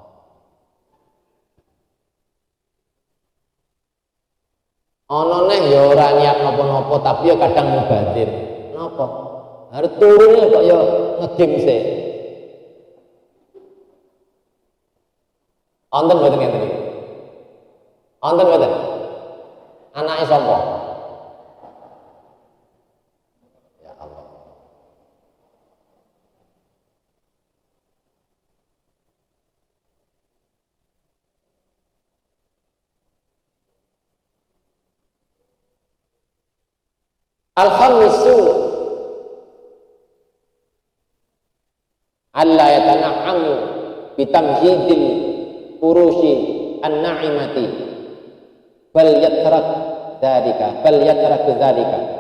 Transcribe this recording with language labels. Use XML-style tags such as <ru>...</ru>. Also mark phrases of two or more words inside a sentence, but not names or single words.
<jv>Ana neh ya ora niat napa-napa tapi ya kadang mubadir. Napa? Arep turune kok ya ngegim sik. Wonten mboten ngeten iki? Wonten mboten? Anake sapa?</jv> <ar>يا الله. الخامس ألا يتنعم بتمهيد الفرش الناعمة بل يترك ذلك</ar>